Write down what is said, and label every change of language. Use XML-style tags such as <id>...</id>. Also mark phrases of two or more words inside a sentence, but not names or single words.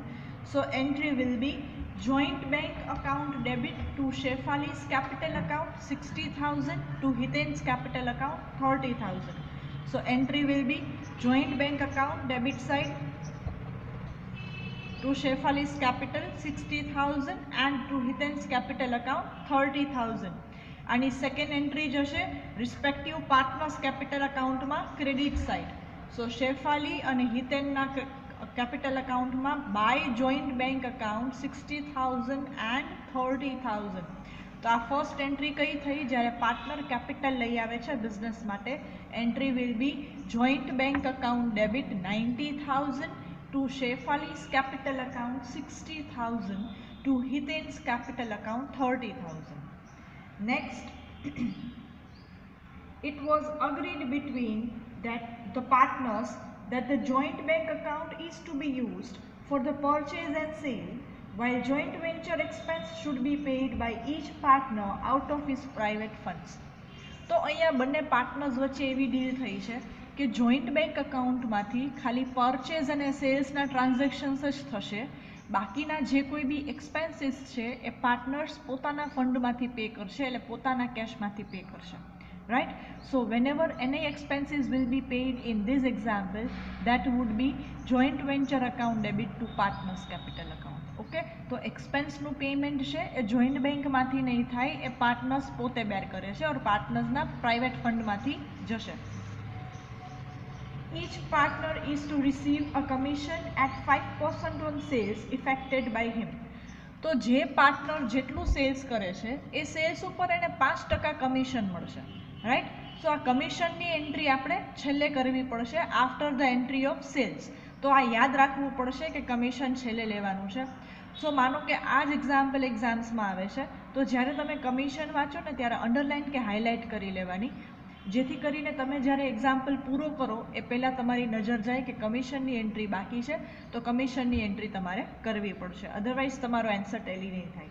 <en>So entry will be joint bank account debit to Shefali's capital account 60,000, to Hiten's capital account 30,000. So entry will be joint bank account debit side to Shefali's capital 60,000 and to Hiten's capital account 30,000.</en> <gu>અને સેકન્ડ એન્ટ્રી જશે રિસ્પેક્ટિવ</gu> <en>partners capital accountમાં credit side.</en> <gu>સો શેફાલી અને હિતેનના</gu> <en>capital accountમાં by joint bank account 60,000 and 30,000.</en> <gu>તો આ</gu> <en>first entry</en> <gu>કઈ થઈ? જ્યારે પાર્ટનર કેપિટલ લઈ આવે છે બિઝનેસ માટે.</gu> <en>entry will be joint bank account debit 90,000 to Shefali's capital account 60,000 to Hiten's capital account 30,000. Next, it was agreed between the partners that the joint bank account is to be used for the purchase and sale, while joint venture expense should be paid by each partner out of his private funds.</en> <gu>તો અહીંયા બંને પાર્ટનર્સ વચ્ચે એવી ડીલ થઈ છે કે</gu> <en>joint bank accountમાંથી</en> <gu>ખાલી પરચેઝ અને સેલ્સના ટ્રાન્ઝેક્શન્સ જ થશે. બાકીના જે કોઈ બી એક્સપેન્સીસ છે એ પાર્ટનર્સ પોતાના ફંડમાંથી પે કરશે, એટલે પોતાના કેશમાંથી પે કરશે. રાઈટ.</gu> <en>so whenever any expenses will be paid in this example, that would be joint venture account debit to partners capital account.</en> <gu>ઓકે. તો એક્સપેન્સનું પેમેન્ટ છે એ જોઈન્ટ બેંકમાંથી નહીં થાય, એ પાર્ટનર્સ પોતે બેર કરે છે ઓર પાર્ટનર્સના પ્રાઇવેટ ફંડમાંથી જશે.</gu> <en>Each partner is to receive a commission at 5% on sales effected by him.</en> <gu>તો જે પાર્ટનર જેટલું સેલ્સ કરે છે એ સેલ્સ ઉપર એને 5% કમિશન મળશે. રાઈટ. સો આ કમિશનની એન્ટ્રી આપણે છેલ્લે કરવી પડશે</gu> <en>after the entry of sales.</en> <gu>તો આ યાદ રાખવું પડશે કે કમિશન છેલ્લે લેવાનું છે. સો માનો કે આ જ એક્ઝામ્પલ એક્ઝામ્સમાં આવે છે, તો જ્યારે તમે કમિશન વાંચો ને ત્યારે અંડરલાઇન કે હાઇલાઇટ કરી લેવાની, જેથી કરીને તમે જ્યારે એક્ઝામ્પલ પૂરો કરો એ પહેલાં તમારી નજર જાય કે કમિશનની એન્ટ્રી બાકી છે, તો કમિશનની એન્ટ્રી તમારે કરવી પડશે, અધરવાઇઝ તમારો આન્સર ટેલી નહીં થાય.</gu>